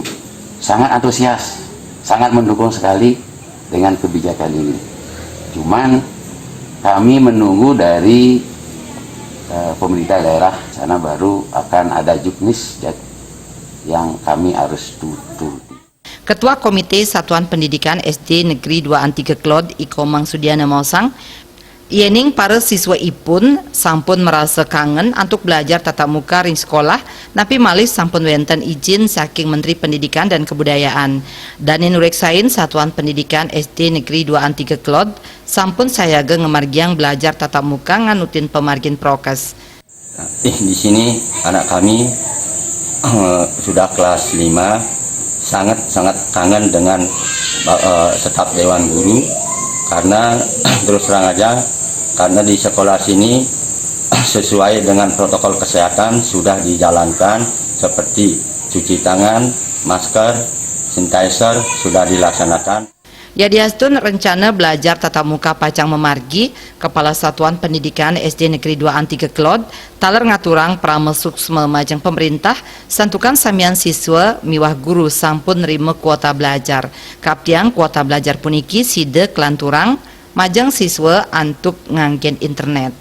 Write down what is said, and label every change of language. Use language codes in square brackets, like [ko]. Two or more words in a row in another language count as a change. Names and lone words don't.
[id] Sangat antusias, sangat mendukung sekali dengan kebijakan ini. Cuman kami menunggu dari pemerintah daerah sana baru akan ada juknis yang kami harus tutup. [ban] Ketua Komite Satuan Pendidikan SD Negeri 2 An3 Klod Ikomang Sudiana Mausang, yening para siswa ipun sampun [id] merasa kangen untuk belajar tatap muka [ban] ring sekolah, napi malih sampun wenten izin saking Menteri Pendidikan dan Kebudayaan. Dan nureksain Satuan Pendidikan SD Negeri 2 An3 Klod sampun sayaga ngemargiang [id] belajar tatap muka [ban] nganutin pemargin prokes. [id] Di sini anak kami sudah kelas 5, sangat kangen dengan staf Dewan Guru, karena terus terang aja karena di sekolah sini sesuai dengan protokol kesehatan sudah dijalankan seperti cuci tangan, masker, sanitizer sudah dilaksanakan. [ban] Yadiastun [id] rencana belajar tatap muka [ban] pacang memargi, Kepala Satuan Pendidikan SD Negeri 2 An3 Klod taler ngaturang pramesuksme majeng pemerintah santukan samian siswa miwah guru sampun nerima [id] kuota belajar. [ban] Kaptiang [id] kuota belajar [ban] puniki side kelanturang majang siswa antuk nganggen internet.